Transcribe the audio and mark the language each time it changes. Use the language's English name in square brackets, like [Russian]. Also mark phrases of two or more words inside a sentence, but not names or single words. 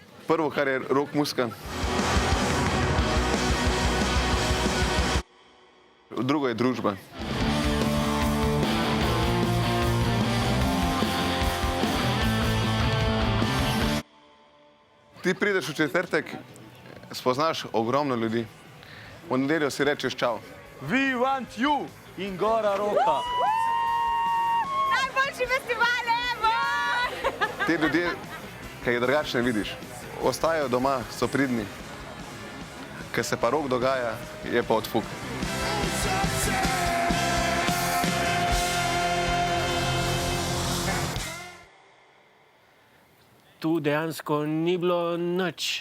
[Slovenian] prvo, kar je rock muzika. Drugo je družba. Ti prideš v četrtek, spoznaš ogromno ljudi. V nedeljo si rečeš čau. [English] We want you in Gora Roka. [Slovenian] Najboljši festival evo! Te ljudje, ki jih drugače ne vidiš, ostajajo doma, so pridni. Ker se pa rock dogaja, je pa odfuk. Tu dejansko ni bilo nič.